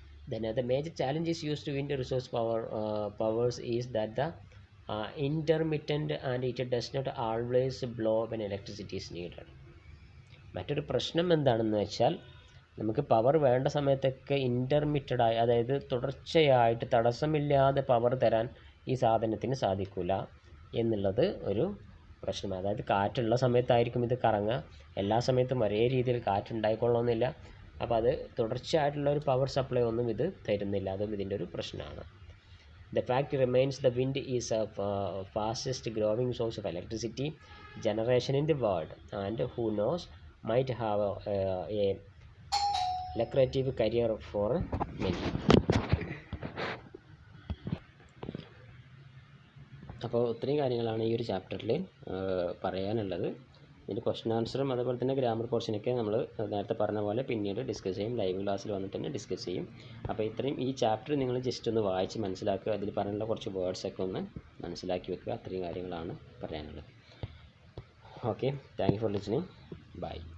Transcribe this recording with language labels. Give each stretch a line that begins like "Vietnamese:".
English: Then the major challenges used to wind resource powers is that the intermittent and it does not always blow when electricity is needed.
Malayalam: മറ്റൊരു പ്രശ്നം എന്താണെന്ന് വെച്ചാൽ നമുക്ക് power വേണ്ട സമയത്തൊക്കെ ഇൻ്റർമിറ്റഡായി, അതായത് തുടർച്ചയായിട്ട് തടസ്സമില്ലാതെ പവർ തരാൻ ഈ സാധനത്തിന് സാധിക്കില്ല എന്നുള്ളത് ഒരു പ്രശ്നമാണ്. അതായത് കാറ്റുള്ള സമയത്തായിരിക്കും ഇത് കറങ്ങുക, എല്ലാ സമയത്തും ഒരേ രീതിയിൽ കാറ്റുണ്ടായിക്കൊള്ളണമെന്നില്ല. അപ്പോൾ അത് തുടർച്ചയായിട്ടുള്ള ഒരു പവർ സപ്ലൈ ഒന്നും ഇത് തരുന്നില്ല, അതും ഇതിൻ്റെ ഒരു പ്രശ്നമാണ്.
English: The fact remains the wind is a fastest growing source of electricity generation in the world and who knows might have a lucrative career for many.
Malayalam: അപ്പോൾ ഇത്രയും കാര്യങ്ങളാണ് ഈ ഒരു ചാപ്റ്ററിൽ പറയാനുള്ളത്. ഇതിൻ്റെ ക്വസ്റ്റൻ ആൻസറും അതുപോലെ തന്നെ ഗ്രാമർ പോർഷനൊക്കെ നമ്മൾ നേരത്തെ പറഞ്ഞ പോലെ പിന്നീട് ഡിസ്കസ് ചെയ്യും, ലൈവ് ക്ലാസ്സിൽ വന്നിട്ട് തന്നെ ഡിസ്കസ് ചെയ്യും. അപ്പോൾ ഇത്രയും ഈ ചാപ്റ്റർ നിങ്ങൾ ജസ്റ്റ് ഒന്ന് വായിച്ച് മനസ്സിലാക്കുക, അതിൽ പറയാനുള്ള കുറച്ച് വേർഡ്സൊക്കെ ഒന്ന് മനസ്സിലാക്കി വെക്കുക. അത്രയും കാര്യങ്ങളാണ് പറയാനുള്ളത്.
English: Okay, thank you for listening. Bye.